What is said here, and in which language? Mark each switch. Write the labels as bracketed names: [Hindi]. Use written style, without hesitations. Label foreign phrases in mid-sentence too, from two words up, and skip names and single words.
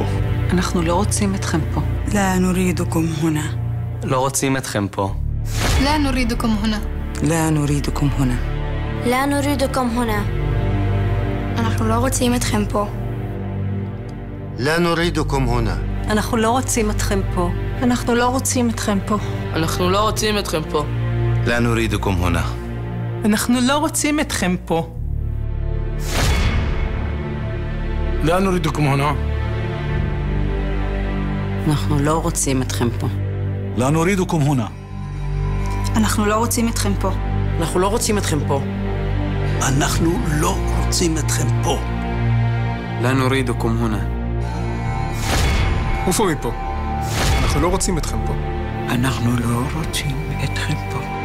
[Hebrew] אנחנו לא רוצים אתכם פה. [Arabic] لا نريدكم هنا. [Hebrew] לא רוצים אתכם פה. [Arabic] لا نريدكم هنا. لا نريدكم هنا. لا نريدكم هنا. [Hebrew] אנחנו לא רוצים אתכם פה. [Arabic] لا نريدكم هنا. [Hebrew] אנחנו לא רוצים אתכם פה. אנחנו לא רוצים אתכם פה. אנחנו לא רוצים אתכם פה. [Arabic] لا نريدكم هنا. [Hebrew] אנחנו לא רוצים אתכם פה. [Arabic] لا نريدكم هنا. [Hebrew] אנחנו לא רוצים אתכם פה. [Arabic] لا نريدكم هنا. [Hebrew] אנחנו לא רוצים אתכם פה. אנחנו לא רוצים אתכם פה. אנחנו לא רוצים אתכם פה. [Arabic] لا نريدكم هنا. [Hebrew] עופו מפה. אנחנו לא רוצים אתכם פה. אנחנו לא רוצים אתכם פה.